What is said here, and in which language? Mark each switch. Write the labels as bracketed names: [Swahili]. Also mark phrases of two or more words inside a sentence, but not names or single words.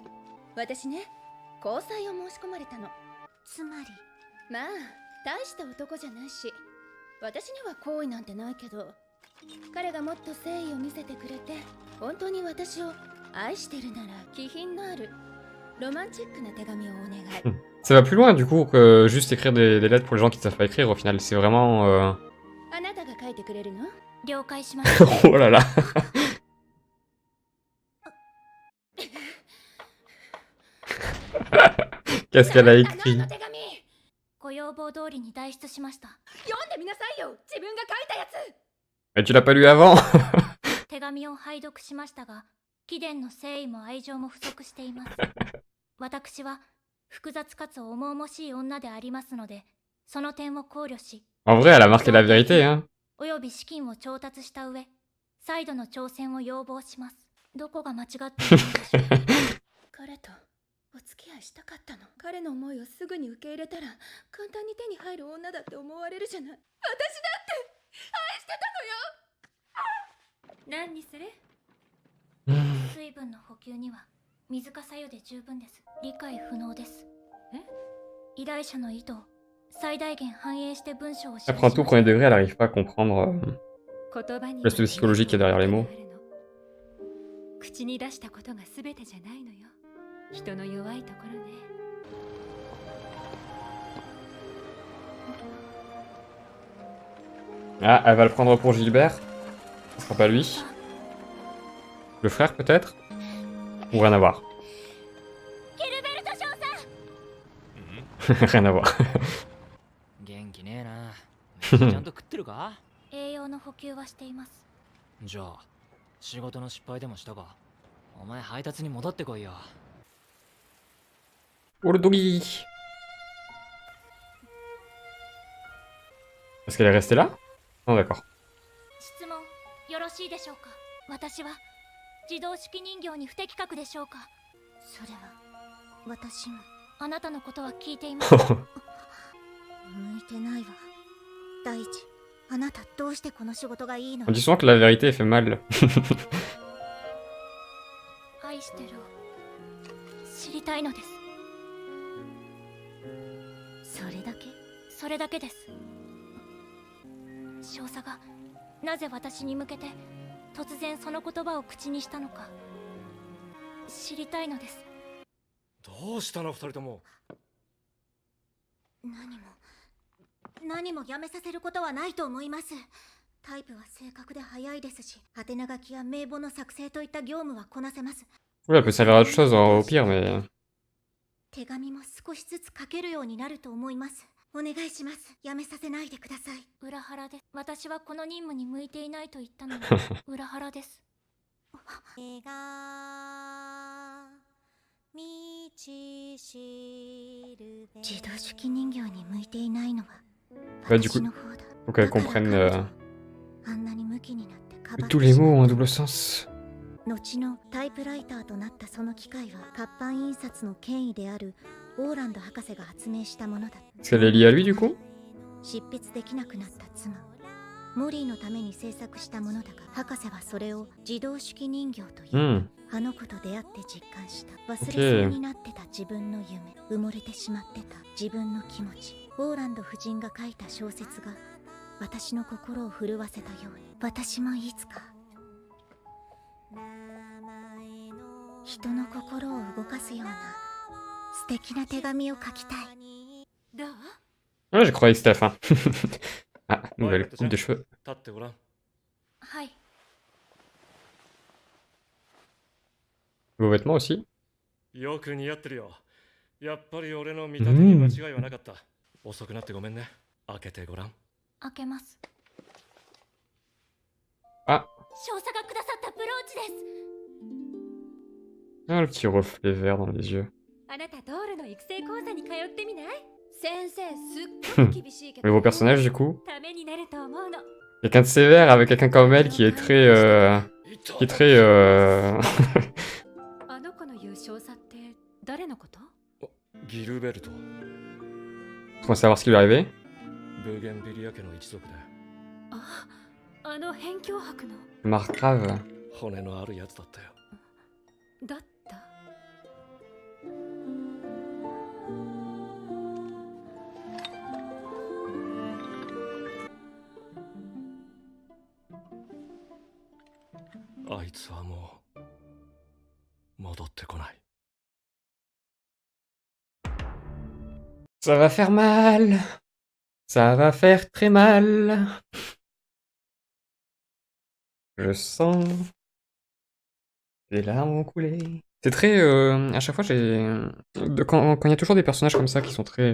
[Japanese] 私ね、交際を申し込まれたの。つまり、まあ、大した男じゃないし、私には好意なんてないけど、彼がもっと誠意を見せてくれて、本当に私を愛してるなら気品のあるロマンチックな手紙をお願い。 [French] Ça va plus loin du coup que juste écrire des lettres pour les gens qui ne savent pas écrire au final. C'est vraiment... [Japanese] あなたが書いてくれるの？了解しました。 [French] Oh là là. Qu'est-ce qu'elle a [Japanese] あ [French] écrit? [Japanese] の手紙、ご要望通りに代筆しました。読んでみなさいよ。自分が書いたやつ。 [French] Mais tu l'as pas lu avant? [Japanese] 手紙を拝読しましたが、貴殿の誠意も愛情も不足しています。私は複雑かつ重々しい女でありますので、その点を考慮し、 [French] En vrai, elle a marqué la vérité, hein. [Japanese] および資金を調達した上、再度の挑戦を要望します。どこが間違っているのでしょう。彼とお付き合いしたかったの。彼の思いをすぐに受け入れたら簡単に手に入る女だって思われるじゃない。私だって愛してたのよ。何にする？水分の補給には水か白湯で十分です。理解不能です。依頼者の意図を最大限反映して文章を記 [French] Elle prend tout au premier degré, elle arrive pas à comprendre [Japanese] 言葉に [French] l'aspect psychologique qu'il y a derrière les mots. [Japanese] 口に出したことが全てじゃないのよ。人の弱いところね。 [French] Ah, elle va le prendre pour Gilbert. Ce sera pas lui. Le frère peut-être? Ou rien à voir. Rien à voir. [Japanese] 元気ねえな。飯ちゃんと食ってるか？栄養の補給はしています。じゃあ仕事の失敗でもしたか？お前配達に戻ってこいよ。 [French] Oh le doggy! Est-ce qu'elle est restée là? Non, d'accord. [Japanese] 質問よろしいでしょうか。私は自動式人形に不適格でしょうか。それは私もあなたのことは聞いています。向いてないわ。第一、あなたどうしてこの仕事がいいの？ [French] On dit souvent que la vérité fait mal. [Japanese] 愛してるを知りたいのです。それだけ？それだけです。少佐がなぜ私に向けて突然その言葉を口にしたのか知りたいのです。どうしたの二人とも。何もやめさせることはないと思います。タイプは正確で早いですし、宛名書きや名簿の作成といった業務はこなせます。 [French] Oui, elle peut servir à autre chose au pire, mais. [Japanese] 手紙も少しずつ書けるようになると思います。お願いします。やめさせないでください。裏腹です。私はこの任務に向いていないと言ったのに裏腹です。自動式人形に向いていないのは [French] Ouais, du coup, [Japanese] 私の方だ。 [French] faut qu'elle comprenne. [Japanese] あんなにムキになってかばっ [French] Que [Japanese] て [French] tous les [Japanese] しま [French] mots [Japanese] う [French] ont un double sens. [Japanese] 後のタイプライターとなったその機械は活版印刷の権威であるオーランド博士が発明したものだ。 [French] Est-ce qu'elle est liée à lui, du coup? [Japanese] 執筆できなくなった妻モリーのために制作したものだが、博士はそれを自動式人形という、 Hmm. あの子と出会って実感した。忘れそうになってた自分の夢、埋もれてしまってた自分の気持ち。オーランド夫人が書いた小説が私の心を震わせたように、私もいつか人の心を動かすような素敵な手紙を書きたい。どう？ [French] Ouais, j'ai croyé que c'était la fin. Ah, [Japanese] おい [French] nouvelle [Japanese] かとち [French] coupe [Japanese] ゃん [French] de cheveux. [Japanese] 立ってごらん。はい。 Vos vêtements aussi? よく似合ってるよ。やっぱり俺の見立てに間違いはなかった。遅くなってごめんね。開けてごらん。開けます。 Ah, 少佐がくださったブローチです。 [French] ah, le petit reflet vert dans les yeux. [Japanese] あなたドールの育成講座に通ってみない？先生すっごく厳しいけど [French] Le beau personnage, du coup. [Japanese] ためになると思うの。 [French] Quelqu'un de sévère avec quelqu'un comme elle qui est très. [Japanese] いた [French] Qui est très. [Japanese] あの子の言う少佐って誰のこと？ギルベルト。 [French] Pour savoir ce qui lui est arrivé. [Japanese] ブーゲンビリア家の一族であの辺境博の [French] Margrave. [Japanese] 骨のあるやつだったよ。だった。あいつはもう戻ってこない。 [French] Ça va faire mal. Ça va faire très mal. Je sens. Les larmes vont couler. C'est très. À chaque fois, quand il y a toujours des personnages comme ça qui sont très.